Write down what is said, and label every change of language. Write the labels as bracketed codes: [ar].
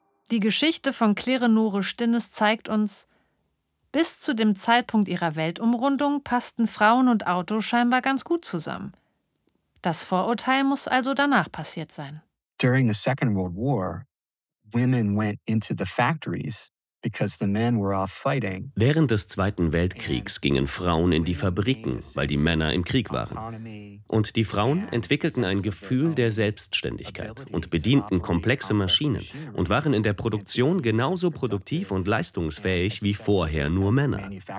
[de] Die Geschichte von Cleonore Stinnes zeigt uns, bis zu dem Zeitpunkt ihrer Weltumrundung passten Frauen und Auto scheinbar ganz gut zusammen. Das Vorurteil muss also danach passiert sein. [en] During the Second World War, women went into the factories because the men were off fighting. [de] Während des Zweiten Weltkriegs gingen Frauen in die Fabriken, weil die Männer im Krieg waren. Und die Frauen entwickelten ein Gefühl der Selbstständigkeit und bedienten komplexe Maschinen und waren in der Produktion genauso produktiv und leistungsfähig wie vorher nur Männer.